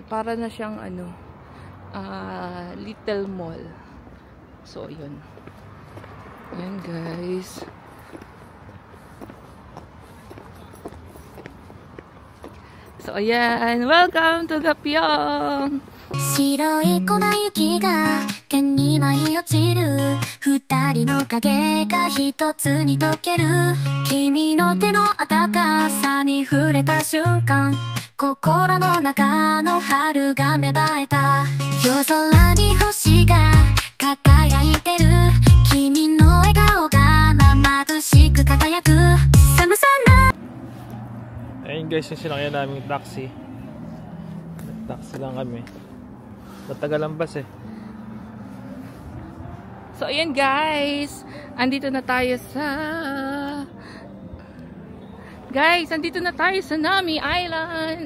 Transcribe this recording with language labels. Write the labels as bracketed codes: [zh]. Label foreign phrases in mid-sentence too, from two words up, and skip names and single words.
[tl] Para na siyang [en] little mall. [tl] So, ayan. Ayan guys. So, ayan. [en] Welcome to Gapyong! [ja] 白い粉雪が天に舞い落ちる二人の影が一つに溶ける君の手の温かさに触れた瞬間心の中の春が芽生えた夜空に星が輝いてる君の笑顔が眩しく輝く寒さな [tl] Ayun guys, yung sinakyan naming taxi. Taxi lang kami. Matagal ang bus eh. So, ayan guys. Andito na tayo sa... Guys, andito na tayo sa Nami Island.